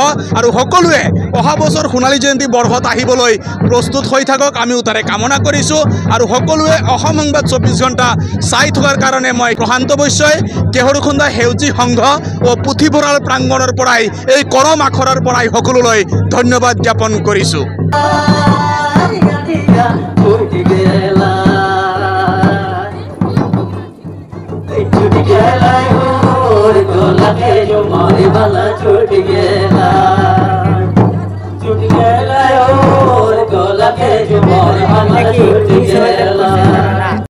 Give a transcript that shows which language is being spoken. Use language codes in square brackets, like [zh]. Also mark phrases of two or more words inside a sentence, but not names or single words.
[as] আৰু সকলোৱে অহা বছৰ সোণালী জয়ন্তী বৰ্ষত আহিবলৈ প্ৰস্তুত হৈ থাকক, আমিও তাৰে কামনা কৰিছোঁ। আৰু সকলোৱে অসম সংবাদ ২৪ ঘণ্টা চাই থকাৰ কাৰণে মই প্ৰশান্ত বৈশ্যই কেহৰুখন্দা সেউজী সংঘ ও পুথিভঁৰাল প্ৰাংগণৰ পৰাই এই কৰম আখৰাৰ পৰাই সকলোলৈ ধন্যবাদ জ্ঞাপন কৰিছোঁ। [hi] छूट गया छूट गया और गोला के जो मोर वाला छूट गया।